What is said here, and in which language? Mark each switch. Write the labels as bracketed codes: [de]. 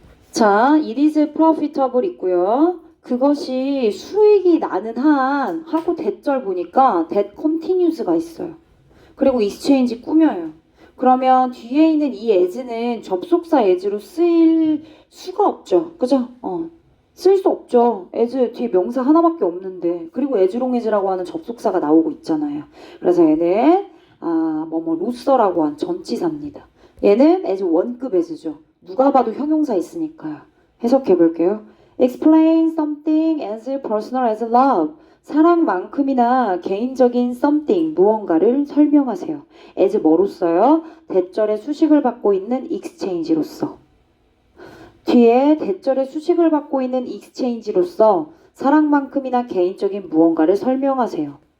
[en] 자, it is profitable 있고요. [ko] 그것이 수익이 나는 한 하고 대절 보니까 that continuous가 있어요. 그리고 exchange 꾸며요. 그러면 뒤에 있는 이 as는 접속사 as로 쓰일 수가 없죠. 그죠? 쓸 수 없죠. as 뒤에 명사 하나밖에 없는데. 그리고 as long as라고 하는 접속사가 나오고 있잖아요. 그래서 얘는 로서라고 한 전치사입니다. 얘는 as 원급 as죠. 누가 봐도 형용사 있으니까요. 해석해 볼게요. [en] Explain something as personal as love. [ko] 사랑만큼이나 개인적인 something, 무언가를 설명하세요. as 뭐로써요? 대절의 수식을 받고 있는 exchange로서. 뒤에 대절의 수식을 받고 있는 exchange로서 사랑만큼이나 개인적인 무언가를 설명하세요.